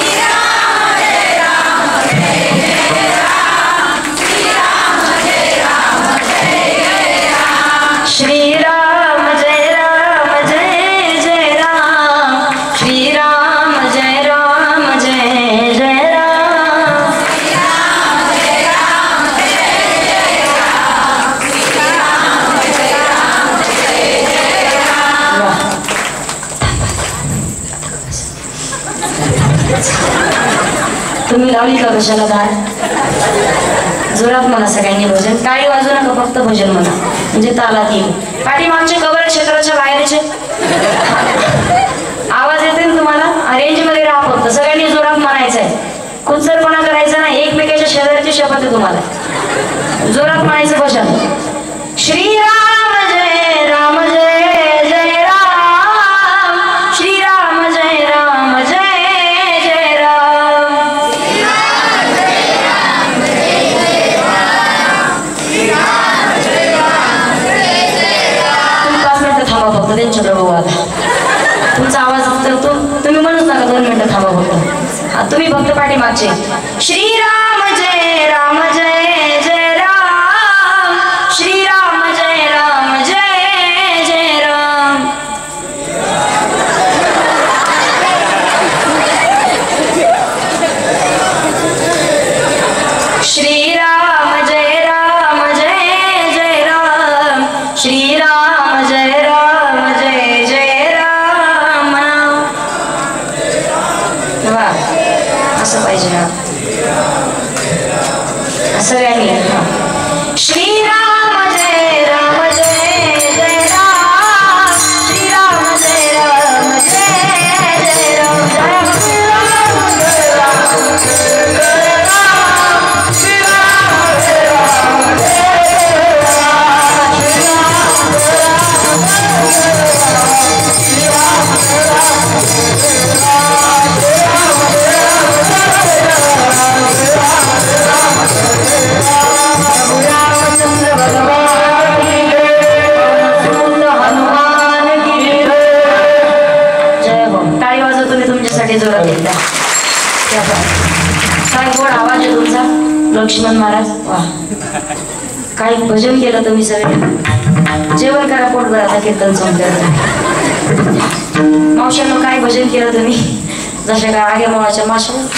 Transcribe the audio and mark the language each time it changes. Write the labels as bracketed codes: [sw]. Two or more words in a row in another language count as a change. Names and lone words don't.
[mr] श्रीराम जय राम जय जय राम, श्रीराम जय राम जय जय राम, तुम्ही लावली का कशाला धार? जोरात म्हणा सगळ्यांनी भजन. टाळी वाजू नका, फक्त भजन म्हणा म्हणजे तालात येईल. पाठीमागचे कवर क्षेत्राच्या बाहेरचे आवाज येते ना तुम्हाला? रेंज मध्ये राहा, फक्त सगळ्यांनी जोरात म्हणायचंय. कुचरपणा करायचा नाही. एकमेकाच्या शेजारची शपथ आहे तुम्हाला. जोरात म्हणायचं भजन. श्रीराम जय राम जय जय राम, श्रीराम जय राम जय जय राम, फक्त त्यांच्याकडे बघू. आता तुमचा आवाज फक्त तुम्ही म्हणूच नका. 2 मिनिटं थांबा फक्त. तुम्ही फक्त पाठीमागचे श्रीराम जय राम जय जय राम, श्रीराम जय राम जय जय राम, श्रीराम जय राम जय जय राम, श्रीराम जय राम जय जय राम. असं पाहिजे ना सगळ्यांनी. श्रीराम जय राम जय जय राम, श्रीराम जय राम जय जय राम, जय राम जय राम जय राम, श्रीराम जय राम जय जय राम, श्रीराम जय राम जय राम, श्रीराम जय राम जय राम, [hi] रामचंद्र भगवान की जय, हनुमान की जय हो. [mr] टाळी वाजवतो मी तुमच्यासाठी जोरात एकदा. काय गोड आवाज आहे तुमचा लक्ष्मण महाराज. वा, काय भजन केलं तुम्ही सगळे. जेवण करा पोटभर, आता कीर्तन संपलं. मावशांनो काय भजन केलं तुम्ही. जसे काय आगे मोळाच्या माशा.